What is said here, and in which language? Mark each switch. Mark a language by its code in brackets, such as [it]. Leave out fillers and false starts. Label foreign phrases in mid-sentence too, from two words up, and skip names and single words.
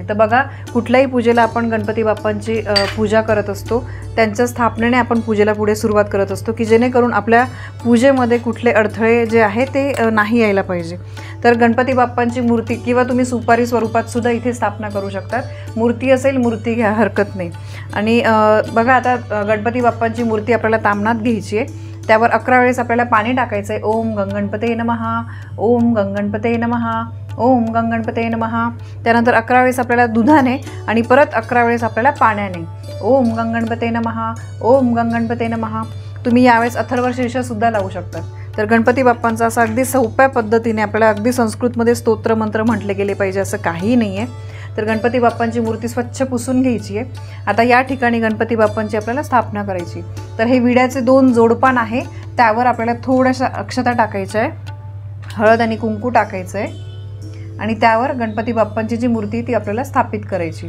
[mr] तर बघा, कुठल्याही पूजेला आपण गणपती बाप्पांची पूजा करत असतो, त्यांच्या स्थापनेने आपण पूजेला पुढे सुरुवात करत असतो की जेणेकरून आपल्या पूजेमध्ये कुठले अडथळे जे आहे ते नाही यायला पाहिजे। तर गणपती बाप्पांची मूर्ती किंवा तुम्ही सुपारी स्वरूपात सुद्धा इथे स्थापना करू शकतात। मूर्ती असेल, मूर्ती घ्या, हरकत नाही। आणि बघा, आता गणपती बाप्पांची मूर्ती आपल्याला तामणात घ्यायची आहे, त्यावर 11 वेळेस आपल्याला पाणी टाकायचं आहे। [sa] ओम गंगणपते नमः, ओम गंगणपते नमः, ओम गंगणपते नमः। [mr] त्यानंतर 11 वेळेस आपल्याला दुधाने आणि परत 11 वेळेस आपल्याला पाण्याने [sa] ओम गंगणपते नमः, ओम गंगणपते नमः। [mr] तुम्ही यावेळेस अथर्वशीर्षसुद्धा लावू शकतात। तर गणपती बाप्पांचा असा अगदी सोप्या पद्धतीने आपल्याला अगदी संस्कृतमध्ये स्तोत्र मंत्र म्हटले गेले पाहिजे असं काही नाही आहे। तर गणपती बाप्पांची मूर्ती स्वच्छ पुसून घ्यायची आहे। आता या ठिकाणी गणपती बाप्पांची आपल्याला स्थापना करायची। तर हे विड्याचे 2 जोडपान आहे, त्यावर आपल्याला थोड्याशा अक्षता टाकायच्या आहे, हळद आणि कुंकू टाकायचं आहे आणि त्यावर गणपती बाप्पांची जी मूर्ती ती आपल्याला स्थापित करायची।